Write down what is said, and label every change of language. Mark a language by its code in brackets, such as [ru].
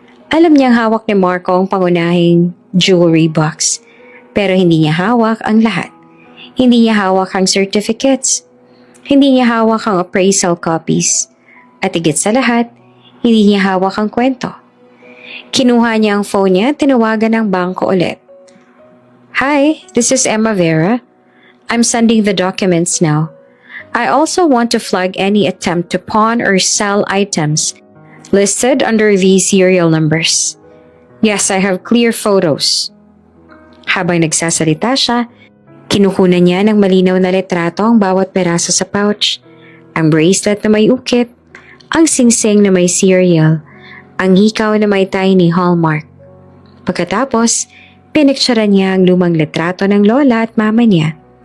[tl] Alam niyang hawak ni Marco ang pangunahing jewelry box, pero hindi niya hawak ang lahat. Hindi niya hawak ang certificates. Hindi niya hawak ang appraisal copies. At higit sa lahat, hindi niya hawak ang kwento. Kinuha niya ang phone niya at tinawagan ng bangko ulit. [en] Hi, this is Emma Vera. I'm sending the documents now. I also want to flag any attempt to pawn or sell items listed under these serial numbers. Yes, I have clear photos. [tl] Habang nagsasalita siya, kinukunan niya ng malinaw na litrato ang bawat peraso sa pouch, ang bracelet na may ukit, ang singsing na may serial, ang hikaw na may tiny hallmark. Pagkatapos, pinicturean niya ang lumang litrato ng lola at mama niya.